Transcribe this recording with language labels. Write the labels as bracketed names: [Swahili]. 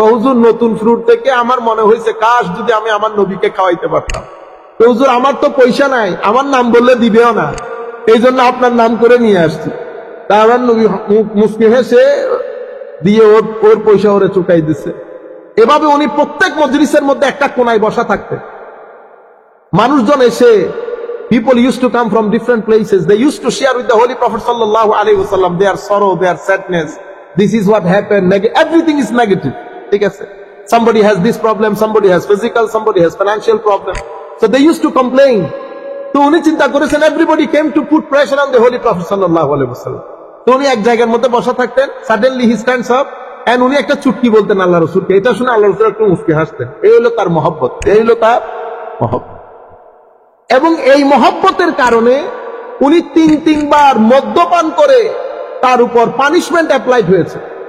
[Bangla] হুজুর নতুন ফ্রুট থেকে আমার মনে হয়েছে কাশ যদি আমি আমার নবীকে খাওয়াইতে পারতাম। হুজুর আমার তো পয়সা নাই, আমার নাম বললে দিবেও না, এই জন্য আপনার নাম করে নিয়ে আসছি। তা আমার নবী মুস্কি হেসে দিয়ে ওর পয়সা ওরে চুকাই দিছে। এভাবে উনি প্রত্যেক মজলিসের মধ্যে একটা কোনায় বসা থাকতেন। মানুষজন এসে, [English] people used to come from different places. They used to share with the Holy Prophet sallallahu alaihi wasallam their sorrow, their sadness. This is what happened. Everything is negative. [Bangla] ঠিক আছে? [English] Somebody has this problem, somebody has physical, somebody has financial problem. So they used to complain. [Bangla] তো উনি চিন্তা করেছেন [English] everybody came to put pressure on the Holy Prophet sallallahu alaihi wasallam. [Bangla] তো উনি এক জায়গার মধ্যে বসা থাকতেন। [English] Suddenly he stands up and [Bangla] উনি একটা চুটকি বলতেন আল্লাহ রাসূলকে। এটা শুনে আল্লাহ রাসূল একটু মুস্কি হাসতেন। এই হলো তার মহব্বত, এই হলো তার মহব্বত। এবং এই মহব্বতের কারণে উনি তিনবার মদ্যপান করে তার উপর পানিশমেন্ট অ্যাপ্লাইড হয়েছে।